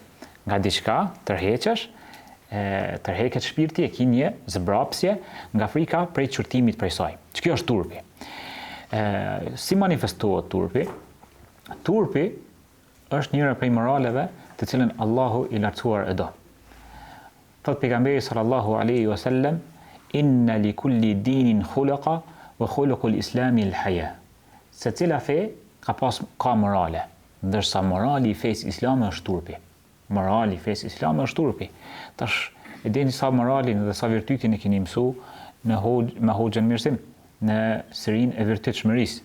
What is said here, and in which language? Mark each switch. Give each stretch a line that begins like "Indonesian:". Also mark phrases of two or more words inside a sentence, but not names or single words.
Albanian: Nga diçka tërheqesh, tërheqet shpirti, e ki një zbrapsje nga frika prej qortimit prej saj. Që kjo është turpi. Si manifestohet turpi? Turpi është njëra prej moraleve të cilën Allahu i lartësuar e do. Thot pejgamberi
Arabic: صلى الله عليه وسلم إن لكل دين خلقا وخلق الإسلام الحياء.
Albanian: Secila fe ka morale, ndërsa morali i fesë islame është turpi. Morali i fesë islame është turpi. Tash e dini sa moralin dhe sa virtytin e keni mësu me hoxhën Mirësim në serinë e virtytshmërisë.